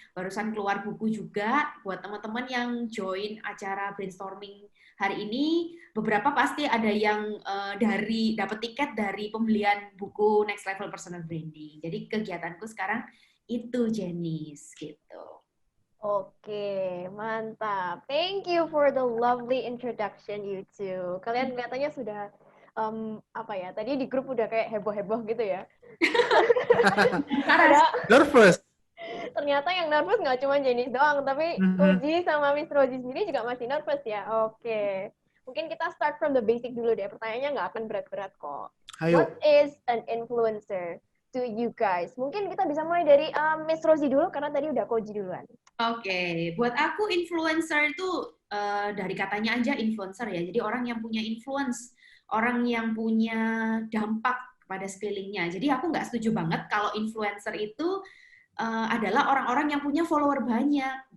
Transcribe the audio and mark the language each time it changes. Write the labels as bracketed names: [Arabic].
[Indonesian] Barusan keluar buku juga buat teman-teman yang join acara brainstorming hari ini. Beberapa pasti ada yang dapat tiket dari pembelian buku Next Level Personal Branding. Jadi kegiatanku sekarang itu Janice gitu. Oke, mantap. [English] Thank you for the lovely introduction you two. [Indonesian] Kalian kelihatannya sudah tadi di grup udah kayak heboh-heboh gitu ya. [English] Nervous. [Indonesian] Ternyata yang nervous nggak cuma Janice doang, tapi Koji sama Miss Rosie sendiri juga masih nervous ya. Oke. Mungkin kita [English] start from the basic [Indonesian] dulu deh. Pertanyaannya nggak akan berat-berat kok. Ayo. [English] What is an influencer to you guys? [Indonesian] Mungkin kita bisa mulai dari Miss Rosie dulu, karena tadi udah Koji duluan. Oke. Buat aku influencer itu dari katanya aja influencer ya. Jadi orang yang punya influence, orang yang punya dampak kepada sekelilingnya. Jadi aku nggak setuju banget kalau influencer itu adalah orang-orang yang punya follower banyak.